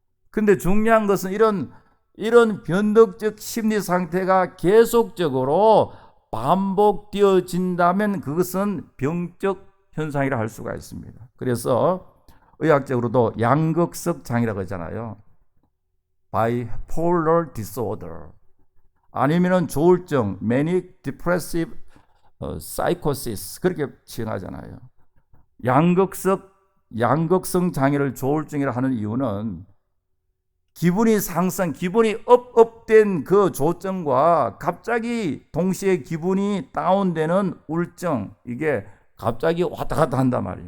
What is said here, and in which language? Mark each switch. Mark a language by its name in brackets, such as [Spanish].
[Korean] 근데 중요한 것은 이런 변덕적 심리 상태가 계속적으로 반복되어진다면 그것은 병적 현상이라 할 수가 있습니다. 그래서 의학적으로도 양극석 장애라고 하잖아요. [English] bipolar disorder, [Korean] 아니면은 조울증, [English] manic depressive psychosis, [Korean] 그렇게 칭하잖아요. 양극성 장애를 조울증이라 하는 이유는 기분이 상승, 기분이 업된 그 조증과 갑자기 동시에 기분이 다운되는 울증, 이게 갑자기 왔다 갔다 한단 말이에요.